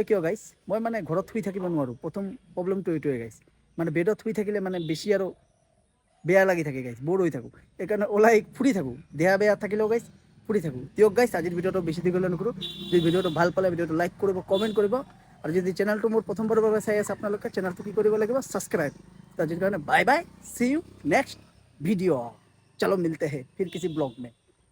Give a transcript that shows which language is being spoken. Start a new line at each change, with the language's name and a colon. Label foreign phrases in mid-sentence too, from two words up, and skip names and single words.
Assamese: কিয় গাইছ মই মানে ঘৰত শুই থাকিব নোৱাৰোঁ প্ৰথম প্ৰব্লেমটো এইটোৱে গাইছ মানে বেডত শুই থাকিলে মানে বেছি আৰু বেয়া লাগি থাকে গাইছ ব'ৰ হৈ থাকোঁ সেইকাৰণে ওলাই ফুৰি থাকোঁ দেহা বেয়া থাকিলেও গাইছ ফুৰি থাকোঁ দিয়ক গাইছ আজিৰ ভিডিঅ'টো বেছি দীঘলীয়া নকৰোঁ যদি ভিডিঅ'টো ভাল পালে ভিডিঅ'টো লাইক কৰিব কমেণ্ট কৰিব আৰু যদি চেনেলটো মোৰ প্ৰথমবাৰৰ বাবে চাই আছে আপোনালোকে চেনেলটো কি কৰিব লাগিব ছাবস্ক্ৰাইব আজিৰ কাৰণে
English: bye bye see you next
Assamese: वीडियो
Hindi: चलो मिलते हैं फिर किसी ब्लॉग में